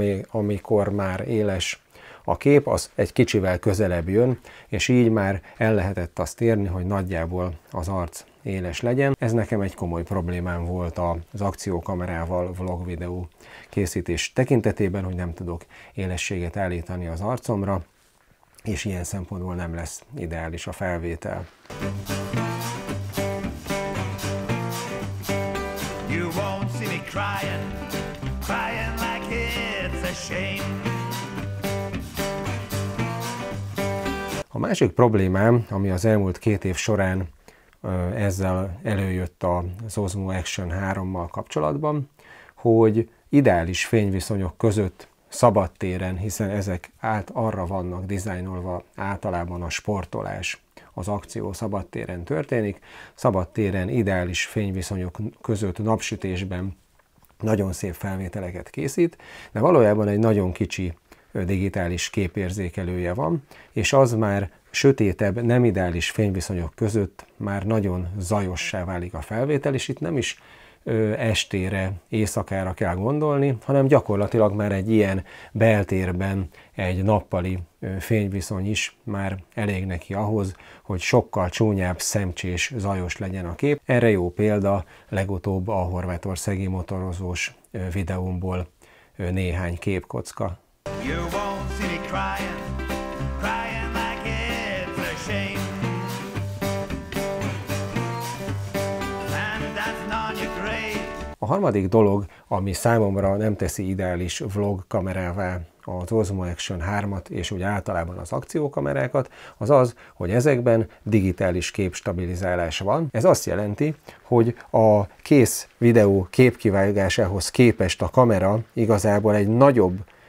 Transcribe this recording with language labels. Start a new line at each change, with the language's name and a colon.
Hungarian: amikor már éles a kép, az egy kicsivel közelebb jön, és így már el lehetett azt érni, hogy nagyjából az arc éles legyen. Ez nekem egy komoly problémám volt az akciókamerával vlog videó készítés tekintetében, hogy nem tudok élességet állítani az arcomra, és ilyen szempontból nem lesz ideális a felvétel.
English: You won't see me crying like it's a shame.
Hungarian: A másik problémám, ami az elmúlt 2 év során ezzel előjött az Osmo Action 3-mal kapcsolatban, hogy ideális fényviszonyok között szabadtéren, hiszen ezek arra vannak dizájnolva, általában a sportolás, az akció szabadtéren történik, szabadtéren ideális fényviszonyok között napsütésben nagyon szép felvételeket készít, de valójában egy nagyon kicsi digitális képérzékelője van, és az már sötétebb, nem ideális fényviszonyok között már nagyon zajossá válik a felvétel, és itt nem is estére, éjszakára kell gondolni, hanem gyakorlatilag már egy ilyen beltérben egy nappali fényviszony is már elég neki ahhoz, hogy sokkal csúnyább, szemcsés, zajos legyen a kép. Erre jó példa legutóbb a horvátországi motorozós videómból néhány képkocka.
English: You won't see me crying like it's a shame. And that's not your grave.
Hungarian: A harmadik dolog, ami számomra nem teszi ideális vlog kamerává az Osmo Action 3-at és úgy általában az akciókamerákat, az az, hogy ezekben digitális képstabilizálás van. Ez azt jelenti, hogy a kész videó képkivágásához képest a kamera igazából egy nagyobb